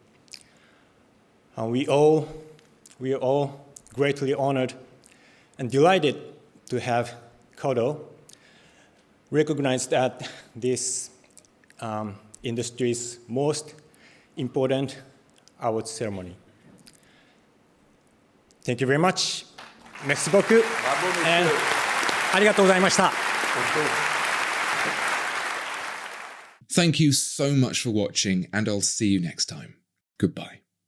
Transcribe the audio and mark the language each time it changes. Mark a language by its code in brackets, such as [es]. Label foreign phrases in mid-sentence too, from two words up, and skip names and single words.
[en] We are all greatly honored and delighted to have Kodo recognized at this industry's most important award ceremony. Thank you very much. [fr] Merci beaucoup. [ja] And ありがとうございました。 [en] Thank you so much for watching, and I'll see you next time. Goodbye.